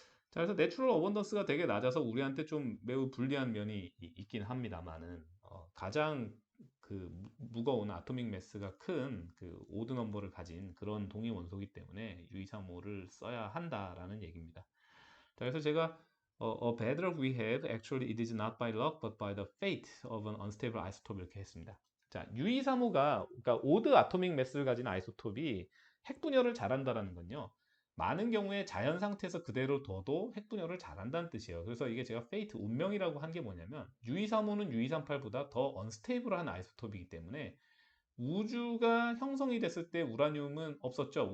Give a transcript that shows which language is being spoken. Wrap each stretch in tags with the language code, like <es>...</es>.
<ko>자, 그래서 내추럴 어번던스가 되게 낮아서 우리한테 좀 매우 불리한 면이 있긴 합니다만은 가장 그 무거운 아토믹 매스가 큰 그 오드 넘버를 가진 그런 동위 원소이기 때문에 U235를 써야 한다라는 얘기입니다. 자, 그래서 제가</ko> <en>a bad luck we have actually it is not by luck but by the fate of an unstable isotope</en> <ko>이렇게 했습니다. 자, U235가 그러니까 오드 아토믹 매스를 가진 아이소톱이 핵분열을 잘한다라는 건요. 많은 경우에 자연 상태에서 그대로 둬도 핵분열을 잘한다는 뜻이에요. 그래서 이게 제가 페이트 운명이라고 한 게 뭐냐면 U235는 U238보다 더 언스테이블한 아이소톱이기 때문에 우주가 형성이 됐을 때 우라늄은 없었죠.</ko>